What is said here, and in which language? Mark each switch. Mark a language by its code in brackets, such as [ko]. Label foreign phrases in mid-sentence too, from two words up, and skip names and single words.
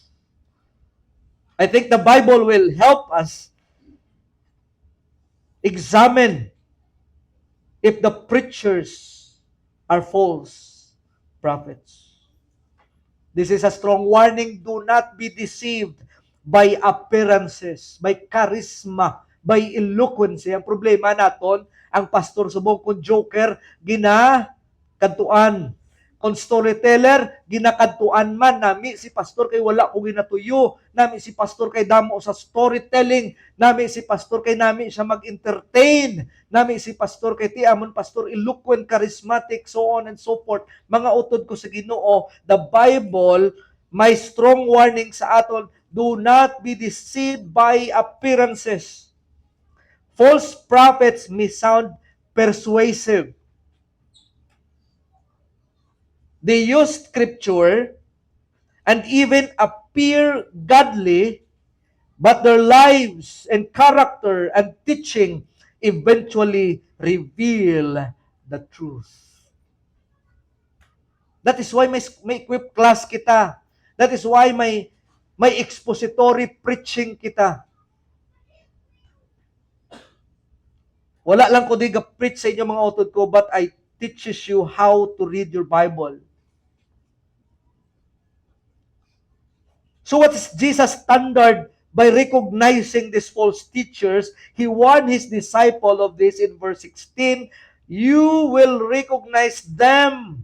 [en] I think the Bible will help us examine if the preachers are false prophets. This is a strong warning. Do not be deceived by appearances, by charisma, by eloquence. [hil] Ang problema naton, ang pastor subong kung joker, ginakadtuan. Kung storyteller, ginakadtuan man. Nami si pastor kay wala ko ginatuyo. Nami si pastor kay damo sa storytelling. Nami si pastor kay nami siya mag-entertain. Nami si pastor kay tiamon pastor [en] eloquent, charismatic, so on and so forth. [hil] Mga utod ko sa Ginoo, [en] the Bible may strong warning [hil] sa aton, [en] do not be deceived by appearances. False prophets may sound persuasive. They use scripture and even appear godly, but their lives and character and teaching eventually reveal the truth. That is why [hil] may equip class kita. [en] That is why may expository preaching kita. [hil] Wala lang ko di ga-preach sa inyo mga utod ko, [en] but I teaches you how to read your Bible. So what is Jesus' standard by recognizing these false teachers? He warned his disciple of this in verse 16. You will recognize them.